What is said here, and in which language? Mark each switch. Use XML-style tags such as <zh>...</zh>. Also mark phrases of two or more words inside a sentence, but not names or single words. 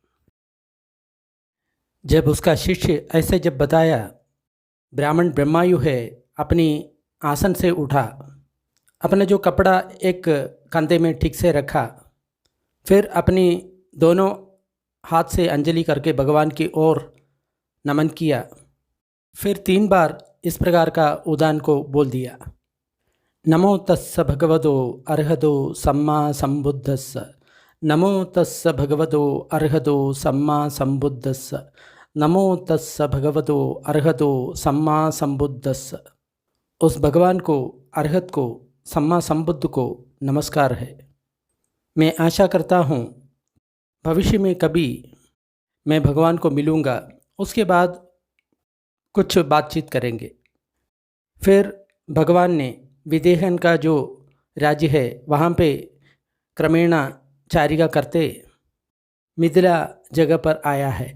<hi>जब उसका शिष्य ऐसे जब बताया, ब्राह्मण ब्रह्मायु है, अपनी आसन से उठा, अपना जो कपड़ा एक कंधे में ठीक से रखा, फिर अपनी दोनों हाथ से अंजलि करके भगवान की ओर नमन किया, फिर 3 बार इस प्रकार का उदान को बोल दिया,</hi> <pi>नमो तस्स भगवतो अर्हतो सम्मा संबुद्धस्स, नमो तस्स भगवतो अर्हतो सम्मा संबुद्धस्स, नमो तस्स भगवतो अर्हतो सम्मा संबुद्धस्स।</pi> <hi>उस भगवान को, अर्हत को,</hi> <pi>सम्मा संबुद्ध</pi> <hi>को नमस्कार है। मैं आशा करता हूँ भविष्य में कभी मैं भगवान को मिलूँगा, उसके बाद कुछ बातचीत करेंगे। फिर भगवान ने विदेहन का जो राज्य है वहाँ पे क्रमेण चारिका करते मिथिला जगह पर आया है।</hi>